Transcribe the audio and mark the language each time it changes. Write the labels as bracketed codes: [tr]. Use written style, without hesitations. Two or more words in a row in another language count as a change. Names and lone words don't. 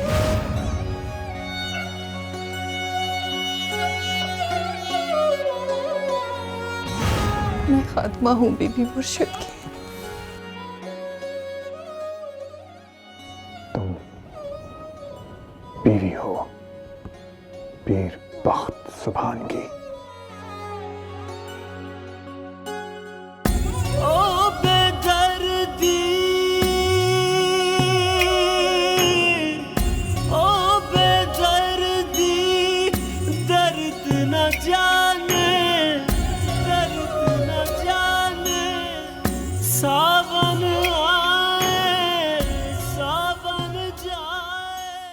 [hi] मैं खात्मा हूँ बीबी मुर्शिद की। तुम बीवी हो पीर बख्त सुभान की। ओ बेदर्दी, ओ बेदर्दी, दर्द न जाने, दर्द न जाने, सावन आए, सावन जाए।